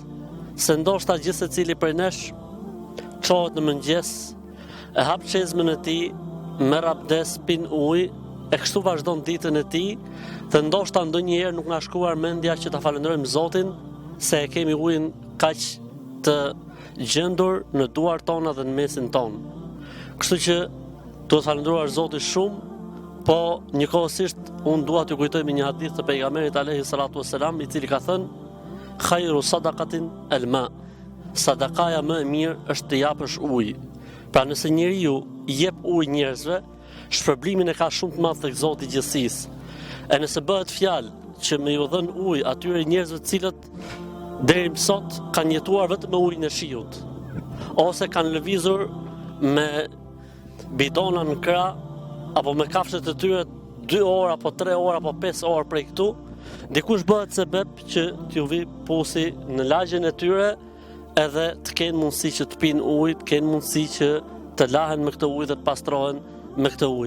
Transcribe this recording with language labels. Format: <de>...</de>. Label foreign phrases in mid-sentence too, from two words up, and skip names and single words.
<sq>Se ndoshta gjithë secili prej nesh çohet në mëngjes, e hap çezmën e tij, merr abdes, pin ujë, e kështu vazhdon ditën e tij, dhe ndoshta ndonjëherë nuk na shkuar mendja që ta falenderojmë Zotin se e kemi ujin kaq të gjendur në duart tona dhe në mesin ton. Kështu që duhet falendëruar Zotin shumë, po njëkohësisht unë dua t'ju kujtoj me një hadith të pejgamberit</sq> <ar>عليه الصلاة والسلام,</ar> <sq>i cili ka thënë:</sq> <ar>"خير الصدقة الماء."</ar> <sq>Sadakaja më e mirë është të japësh ujë. Pra nëse njeriu i jep ujë njerëzve, shpërblimin e ka shumë të madh tek Zoti i gjithësisë. E nëse bëhet fjalë që me ju dhën ujë atyre njerëzve të cilët deri më sot kanë jetuar vetëm me ujin e shiut, ose kanë lëvizur me bidona në krah apo me kafshët e tyre 2 orë apo 3 orë apo 5 orë prej këtu, dikush bëhet sebeb që t'ju vi pusi në lagjen e tyre, edhe të kenë mundësi që të pinë ujë, të kenë mundësi që të lahen me këtë ujë dhe të pastrohen me këtë ujë.</sq>